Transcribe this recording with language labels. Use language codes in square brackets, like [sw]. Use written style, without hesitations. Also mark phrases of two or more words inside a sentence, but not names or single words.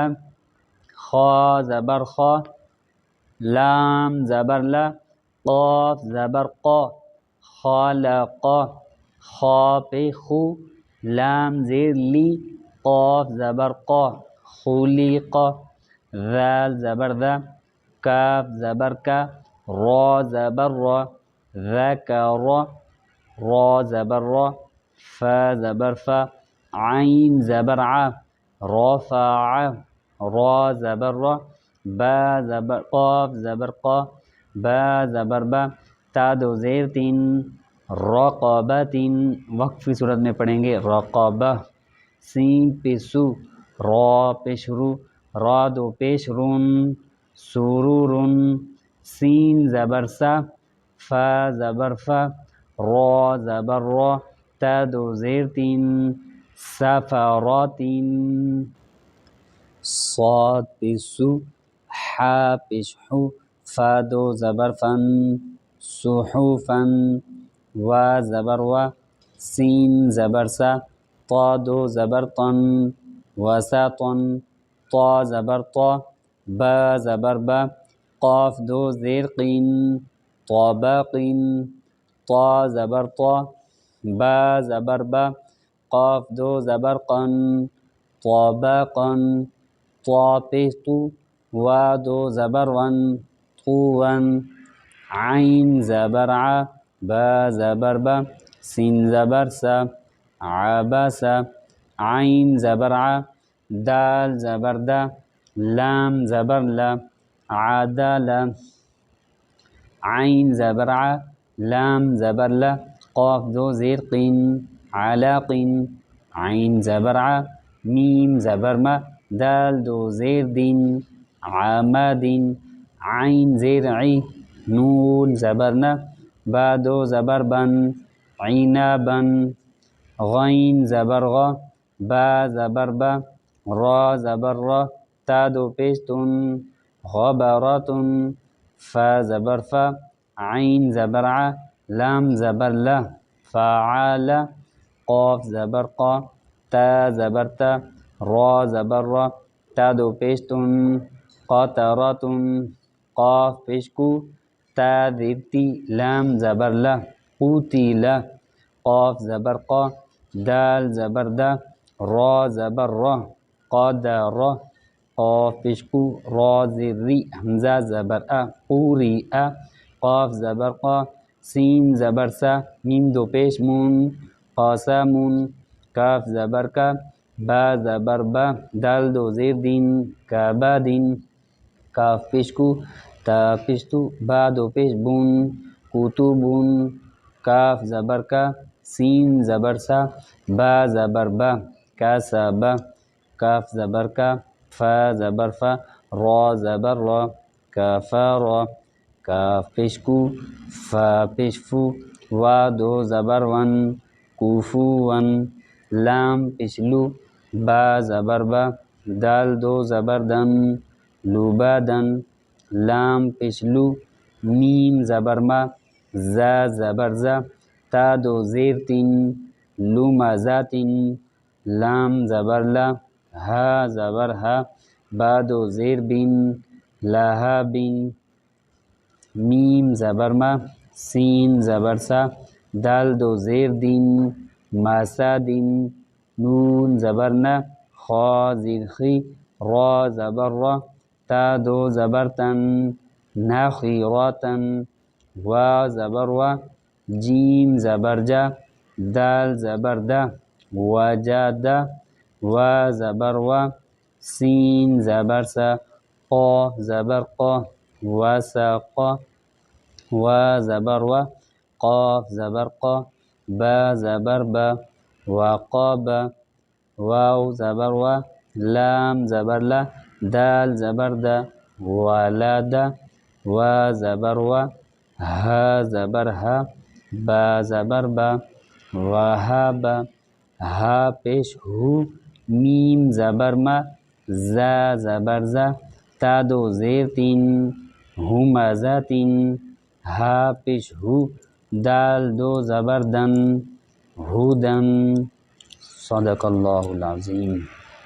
[ur] خا زبر خا، لام زبر لا، قاف زبر قا، خالق۔ خا پہ خو، لام زیر لی، قاف زبر قا، خلق۔ ذال زبر ذا، کاف زبر کا، را زبر را، ذکر۔ را زبر را، فا زبر فا، عین زبر ع، رفع۔ را زبر را، با زبر قاف زبر قا، با زبر با، تا دو زیر تین، رقبتین۔ وقفی صورت میں پڑھیں گے رقبہ۔ سین پہ سو، را پیش رو، را دو پیش رن، سرورن۔ سین زبر سا، فا زبر فا، را زبر را، تا دو زیر تین، سفراتین۔ صاد پہ سو، حا پیش حو، فا دو زبر فن، صحفن۔ وا زبر وا، سین زبر سا، طا دو زبر طن، وسطن۔ طا زبر طا، با زبر با، قاف دو زیر قین، طابقین۔ طا زبر طا، با زبر با، قاف دو زبر قن، طابقن۔ طا پہ تو، وا دو زبر ون، طون۔ عین زبر ع، با زبر با، سین زبر سا، عبس۔ عین زبر ع، دال زبر دا، لام زبر لا، عدل۔ عین زبر ع، لام زبر لا، قاف دو زیر قین، علقین۔ عین زبر ع، میم زبر ما، دال دو زیر دین، عمدین۔ عین زیر عی، نون زبر نا، با دو زبر بن، عنبن۔ غین زبر غا، با زبر با، را زبر را، تا دو پیش تن، غبرتن۔ فا زبر فا، عین زبر ع، لام زبر لا، فعل۔ قاف زبر قا، تا زبر تا، را زبر را، تا دو پیش تن قطرتن قاف پیش کو تا زیر تی لام زبر لا قتل قاف زبر قا دال زبر دا را زبر را قدر قاف پیش کو را زیر ری حمزہ زبر ا قوری ا قاف زبر قا سین زبر سا میم دو پیش مون قاسمون کاف زبر کا با زبر با دال دو زیر دین کبادین کاف پیش کو تا پیش تو با دو پیش بون کتبون کاف زبر کا سین زبر سا با زبر با کسبا کاف زبر کا فا زبر فا را زبر را کفارا کاف پیش کو فا پیش فو وا دو زبر ون کوفون لام پیش لو با زبر با دال دو زبر دن لوبادن لام پیش لو میم زبر ما زا زبر زا تا دو زیر تین لومزاتین لام زبر لا ها زبر ها با دو زیر بین لهابین میم زبر ما سین زبر سا دال دو زیر دین مسادین نون زبر نا خا زیر خی را زبر را تا دو زبر تن نخیراتن وا زبر وا جیم زبر جا دال زبر دا وجادا وا زبر وا سین زبر سا قا زبر قا وسقا وا زبر وا قاف زبر قا با زبر با وقابا واو زبر وا لام زبر لا دال زبر دا ولدا وا زبر وا ها زبر ها با زبر با وهابا ها پیش ہو میم زبر ما زا زبر زا تا دو زیر تین ہمزاتین ها پیش ہو دال دو زبر دن ہودن [ar] صدق اللہ العظیم.